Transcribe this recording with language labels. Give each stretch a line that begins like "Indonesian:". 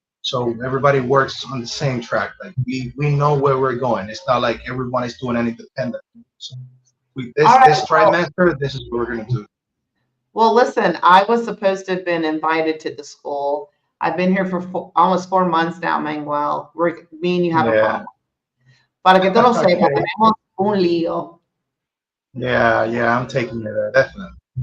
English: So everybody works on the same track. Like we know where we're going. It's not like everyone is doing it independent. So this trimester, this is what we're going to do. Well, listen, I was supposed to have been invited to the school. I've been here for almost 4 months now, Manuel. Me and you have a problem.
Spanish: Para que tú lo sepas, tenemos un lío.
English: Yeah, I'm taking you there, definitely.